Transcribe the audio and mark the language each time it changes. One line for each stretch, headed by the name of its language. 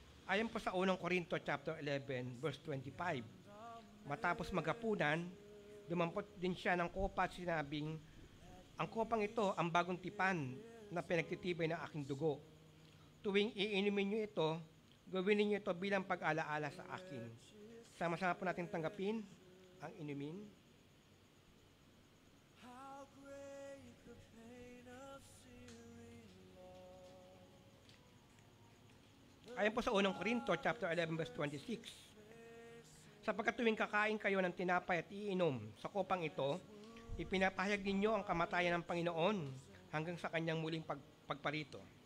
Filipino: Ayon po sa 1 Corinto chapter 11, verse 25, matapos maghapunan, dumampot din siya ng kopa at sinabing, ang kopang ito ang bagong tipan na pinagtitibay ng aking dugo. Tuwing iinumin niyo ito, gawin niyo ito bilang pag-alaala sa akin. Sama-sama po natin tanggapin ang inumin.
English: how great the pain of searing loss.
Filipino: Ayon po sa 1 Corinto chapter 11 verse 26. Sapagkat tuwing kakain kayo ng tinapay at iinom sa kopang ito, ipinapahayag ninyo ang kamatayan ng Panginoon hanggang sa kanyang muling pagparito.